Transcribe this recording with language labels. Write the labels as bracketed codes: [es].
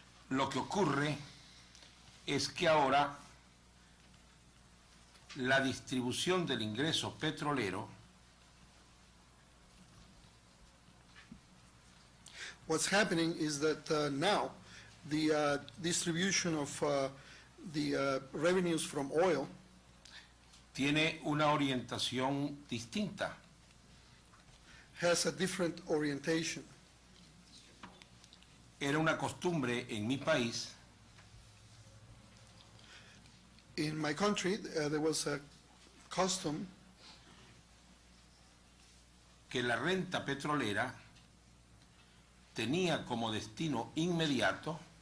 [es] Lo que ocurre es que ahora la distribución del ingreso petrolero [en] What's happening is that now the distribution of the revenues from oil [es] tiene una orientación distinta. [en] has a different orientation. [es] Era una costumbre en mi país [en] In my country, there was a custom [es] que la renta petrolera tenía como destino inmediato